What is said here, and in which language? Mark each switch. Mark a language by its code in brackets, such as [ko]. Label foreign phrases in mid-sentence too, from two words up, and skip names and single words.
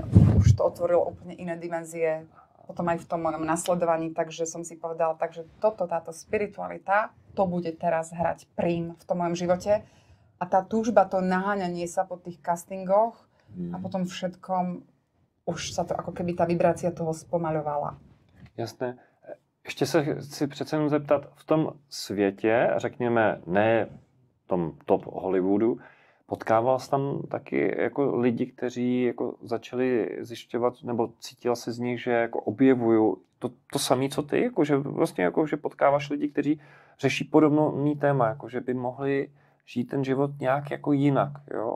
[sk] Už to otvorilo úplne iné dimenzie. Potom aj v tom mojom nasledovaní. Takže som si povedala, takže táto spiritualita, to bude teraz hrať prím v tom mojom živote. A tá túžba, to naháňanie sa po tých castingoch a potom všetkom, už sa to ako keby tá vibrácia toho spomaľovala. Jasné. [cs] ještě se chci přece jenom zeptat, v tom světě, řekněme, ne v tom top Hollywoodu, potkával jsi tam taky jako lidi, kteří jako začali zjišťovat, nebo cítil si z nich, že jako objevují to samé, co ty, jako že vlastně jako, že potkáváš lidi, kteří řeší podobný téma, jako že by mohli žít ten život nějak jako jinak, jo?